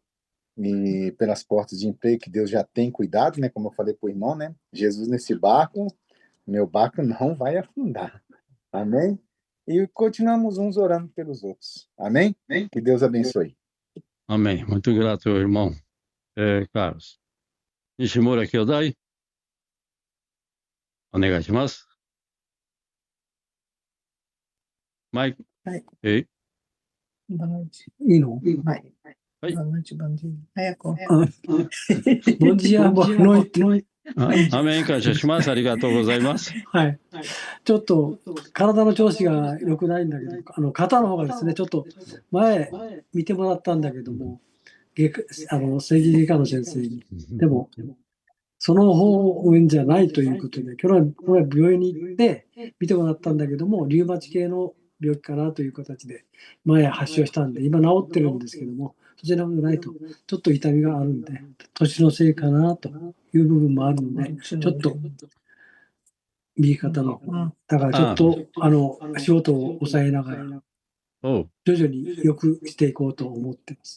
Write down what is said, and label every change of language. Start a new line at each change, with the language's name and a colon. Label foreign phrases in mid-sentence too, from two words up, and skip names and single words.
Portuguese: E pelas portas de emprego que Deus já tem cuidado, né? Como eu falei para o irmão, né? Jesus nesse barco, meu barco não vai afundar. Amém? E continuamos uns orando pelos outros. Amém? Que Deus abençoe. Amém. Muito grato, irmão Carlos.
Japanese: Nishimura 兄弟。お願いします.
Portuguese: Mike. Ei. Boa noite. E não? Vai. Boa noite, bom dia. Bom dia, boa noite.
Japanese: Amém, 感謝します. ありがとうございます. はい。ちょっと体の調子が良くないんだけど、肩の方がですね、ちょっと前見てもらったんだけども、整形外科の先生に。でも、その方面じゃないということで、これは病院に行って見てもらったんだけども、リウマチ系の病気かなという形で、前発症したんで、今治ってるんですけども、そちらもないと、ちょっと痛みがあるんで、年のせいかなという部分もあるので、ちょっと、右肩の、だからちょっと、仕事を抑えながら、徐々に良くしていこうと思ってます。